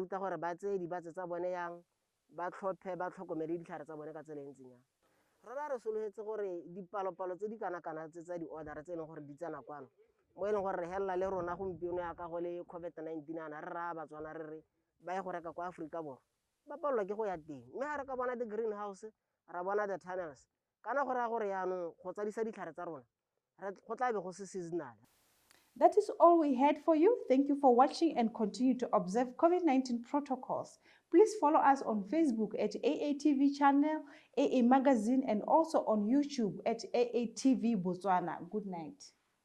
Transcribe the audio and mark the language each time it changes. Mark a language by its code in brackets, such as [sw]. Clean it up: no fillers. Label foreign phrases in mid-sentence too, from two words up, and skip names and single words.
[tn] ruta gore ba tseye dibatse tsa bone yang ba tlhophe ba tlhokomele ditlhare tsa bone ka tsela e ntseng yang rona re sologetse gore dipalopalo tse di kana-kana tse tsa di-order tse e leng gore di tsena kwano mo e leng gore re helela le rona gompieno ya ka go le COVID-19 ana re raya batswana re re ba ye go reka kwa Aforika Borwa ba palelwa ke go ya teng mme ga re ka bona di-greenhouse ra bona [en] the-tunnels [tn] kana go raya gore yaanong go tsadisa ditlhare tsa rona go tla be go se seasonal. [en] That is all we had for you. Thank you for watching and continue to observe COVID-19 protocols. Please follow us on Facebook at AATV channel, AA Magazine, and also on YouTube at AATV Botswana. Good night.